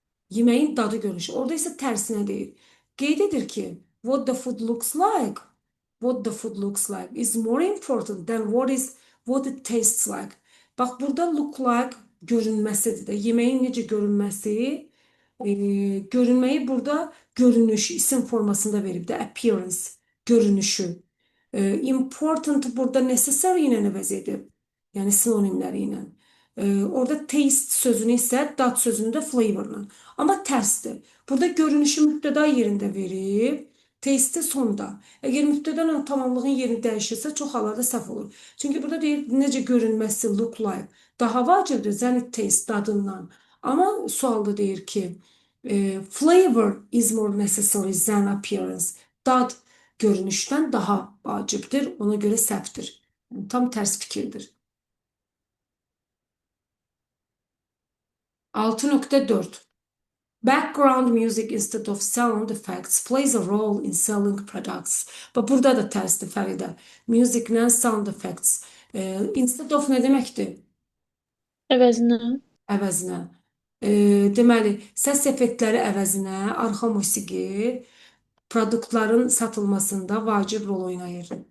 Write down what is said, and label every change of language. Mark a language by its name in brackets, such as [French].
[Azerbaijani] Yeməyin dadı görünüşü. Orada isə tərsinə deyir. Qeyd edir ki, [English] what the food looks like, what the food looks like is more important than what it tastes like. [Azerbaijani] Bax, burada look like görünməsidir də. Yeməyin necə görünməsi, görünməyi burada görünüş, isim formasında verib də, appearance, görünüşü. Important burada necessary ilə əvəz edib. Yəni sinonimləri ilə. Orada taste sözünü isə dad sözünü də flavorla. Amma tərsdir. Burada görünüşü mübtəda yerində verib, taste sonda. Əgər mübtəda tamamlığın yerini dəyişirsə, çox hallarda səhv olur. Çünki burada deyir, necə görünməsi, look like, daha vacibdir, [English] than it taste [Azerbaijani] dadından. Amma sualda deyir ki, [English] flavor is more necessary than appearance. [Azerbaijani] Dad görünüşdən daha vacibdir, ona görə səhvdir. Yəni, tam tərs fikirdir. [English] 6.4 Background music instead of sound effects plays a role in selling products. [Azerbaijani] Bax, burada da tərsdir Fəridə. Musiclə sound effects. Instead of nə deməkdir? Əvəzinə. Əvəzinə. Deməli, səs effektləri əvəzinə arxa musiqi produktların satılmasında vacib rol oynayır.